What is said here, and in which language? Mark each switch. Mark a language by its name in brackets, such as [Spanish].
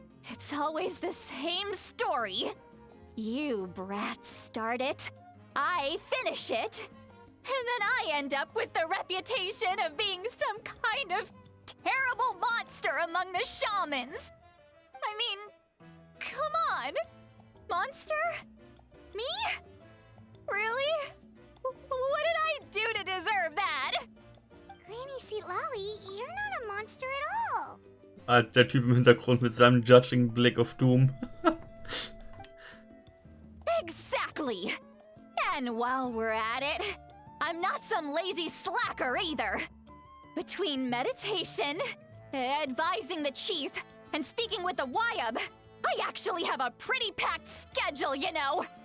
[English] It's always the same story. You brats start it, I finish it, and then I end up with the reputation of being some kind of terrible monster among the shamans. I mean, come on. Monster? Me? Really? What did I do to deserve that? Granny Seatlawi, you're not a monster at all. [German] Der Typ im Hintergrund mit seinem judging Blick auf Doom. [English] Exactly. And while we're at it, I'm not some lazy slacker either. Between meditation, advising the chief, and speaking with the Wyab, I actually have a pretty packed schedule, you know.